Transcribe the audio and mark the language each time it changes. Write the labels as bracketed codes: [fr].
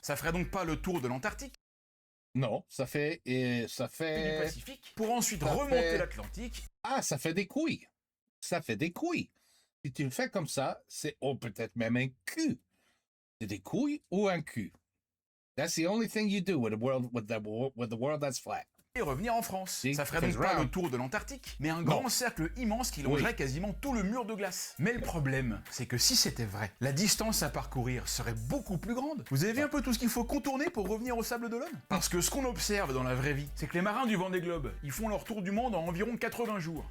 [fr] Ça ferait donc pas le tour de l'Antarctique? Non, ça fait Du Pacifique, pour ensuite remonter l'Atlantique. Ah, ça fait des couilles. Ça fait des couilles. Si tu le fais comme ça, c'est peut-être même un cul. C'est des couilles ou un cul. [en] That's the only thing you do with the world that's flat. [fr] Et revenir en France. Ça ferait donc pas le tour de l'Antarctique, mais un grand cercle immense qui longerait quasiment tout le mur de glace. Mais le problème, c'est que si c'était vrai, la distance à parcourir serait beaucoup plus grande. Vous avez vu un peu tout ce qu'il faut contourner pour revenir aux Sables d'Olonne? Parce que ce qu'on observe dans la vraie vie, c'est que les marins du Vendée Globe, ils font leur tour du monde en environ 80 jours.